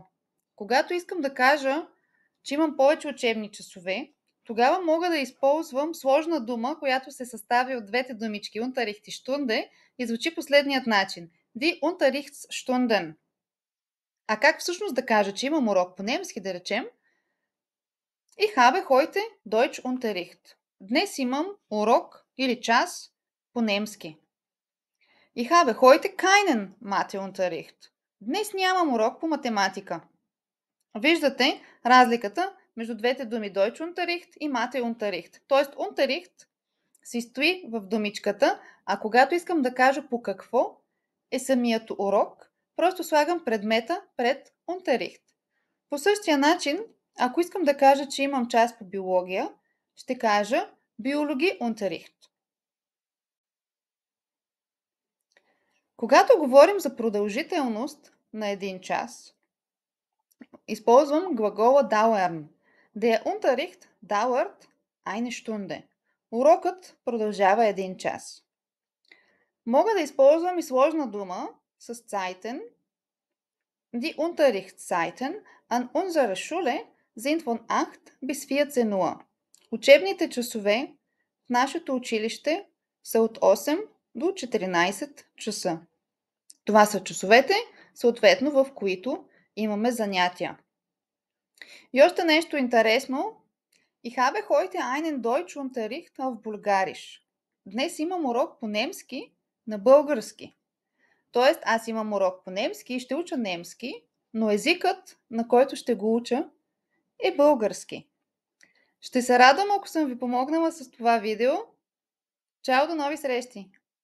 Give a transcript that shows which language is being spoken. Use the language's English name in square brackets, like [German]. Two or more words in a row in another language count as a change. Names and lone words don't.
[Bulgarian] Когато искам да кажа, че имам повече учебни часове, тогава мога да използвам сложна дума, която се състави от двете думички Unterricht и Stunde и звучи последният начин. [German] Die Unterrichtsstunden. [Bulgarian] А как всъщност да кажа, че имам урок по немски, да речем? [German] Ich habe heute Deutschunterricht. [Bulgarian] Днес имам урок или час по немски. [German] Ich habe heute keinen Matheunterricht. [Bulgarian] Днес нямам урок по математика. Виждате разликата между двете думи Deutschunterricht и Matheunterricht. Тоест Unterricht се стои в думичката, а когато искам да кажа по какво е самият урок, просто слагам предмета пред Unterricht. По същия начин, ако искам да кажа, че имам час по биология, ще кажа Biologie-Unterricht. Когато говорим за продължителност на един час, използвам глагола dauern. [German] Der Unterricht dauert eine Stunde. [Bulgarian] Урокът продължава един час. Мога да използвам и сложна дума с Zeiten. [German] Die Unterrichtszeiten an unserer Schule sind von 8 bis 14 Uhr. [Bulgarian] Учебните часове в нашето училище са от 8 до 14 часа. Това са часовете, съответно в които имаме занятия. И още нещо интересно. [German] Ich habe heute einen Deutschunterricht auf Bulgarisch. [Bulgarian] Днес имам урок по немски на български. Тоест, аз имам урок по немски и ще уча немски, но езикът, на който ще го уча, е български. Ще се радвам, ако съм ви помогнала с това видео. Чао, до нови срещи!